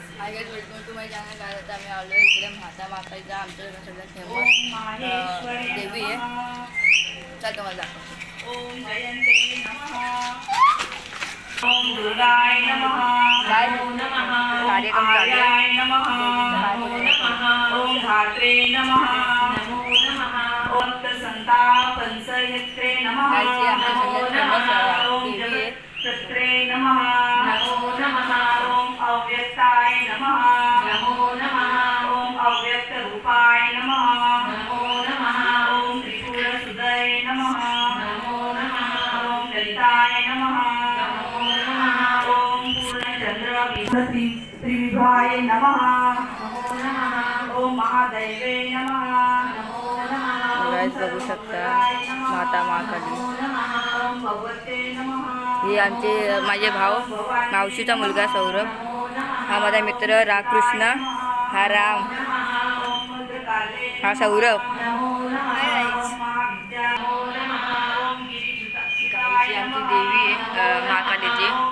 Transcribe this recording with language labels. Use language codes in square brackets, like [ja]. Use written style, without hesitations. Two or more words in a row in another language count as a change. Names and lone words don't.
[en] Hi welcome to my channel. [mr] काय आता आम्ही आलो इकडे माता माताचा आमच्याकडे सगळ्यात फेमस देवी आहे. चल तुम्हाला दाखवतो. [sa] ओम जयंते नमः. ओम दुर्गाय नमः. नमः. [mr] कार्यक्रम चालू आहे. [sa] नमः. ओम धात्रे नमः. नमो नमः. ओम संतापंसयत्रे नमः. [mr] आमच्या सगळ्यात फेमस [sa] ओम [mr] देवी आहे. [sa] जगत्रे नमः. नमो नमः. ओम अव्यक्ताय नमः. नमो नमः. ओम अव्यक्त रूपाय नमः. नमो नमः. ओम त्रिपुरसुदये नमः. नमो नमः. ओम ललिताय नमः. नमो नमः. ओम पूर्णचंद्र त्रिविभाय नमः. नमो नमः. ओम महादैवे नमः. नमो नमः. [mr] गाइस बघू शकता माता महाकाली. [sa] ओम भगवते नमः. [mr] ही आमचे माझे भाऊ मावशीचा मुलगा सौरभ. हा माझा मित्र राकृष्ण. हा राम. हा सौरभ. गाईची आमची देवी आहे महाकालीची.